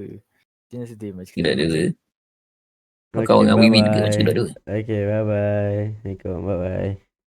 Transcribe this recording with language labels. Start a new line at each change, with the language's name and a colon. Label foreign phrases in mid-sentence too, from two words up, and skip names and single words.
Malay: Jangan sedih match Tidak kedua. ada. Okay, Kau dengan Wiwi ke bye-bye. macam dua.
English: Okay, bye-bye.
Malay: Assalamualaikum, bye-bye.